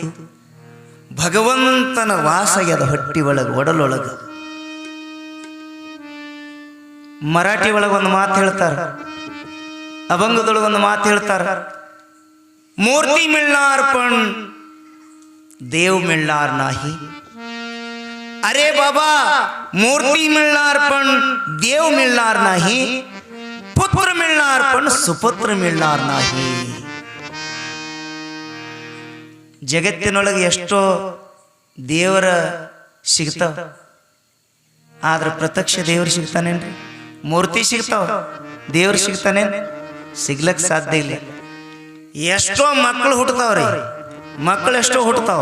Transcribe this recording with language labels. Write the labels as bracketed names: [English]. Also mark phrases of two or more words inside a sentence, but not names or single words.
[Kannada] ಭಗವಂತನ ವಾಸಗ್ಯದ ಹೊಟ್ಟಿ ಒಳಗ, ಒಡಲೊಳಗ. ಮರಾಠಿ ಒಳಗೊಂದು ಮಾತು ಹೇಳ್ತಾರ, ಅಭಂಗದೊಳಗೊಂದು ಮಾತು ಹೇಳ್ತಾರ, [Marathi] मूर्ती मिळणार पण देव मिळणार नाही. अरे बाबा मूर्ति मिलनार पण देव मिलनार नाही, पुत्र मिलनार पण सुपुत्र मिलनार नाही. [Kannada] ಜಗತ್ತಿನೊಳಗೆ ಎಷ್ಟೋ ದೇವರ ಸಿಗ್ತಾವ, ಆದ್ರೆ ಪ್ರತ್ಯಕ್ಷ ದೇವರು ಸಿಗ್ತಾನೇನ್ರಿ? ಮೂರ್ತಿ ಸಿಗ್ತಾವ, ದೇವ್ರು ಸಿಗ್ತಾನೇನ್? ಸಿಗ್ಲಕ್ ಸಾಧ್ಯ ಇಲ್ಲ. ಎಷ್ಟೋ ಮಕ್ಕಳು ಹುಟ್ಟತಾವ್ರಿ, ಮಕ್ಕಳು ಎಷ್ಟೋ ಹುಟ್ಟತಾವ.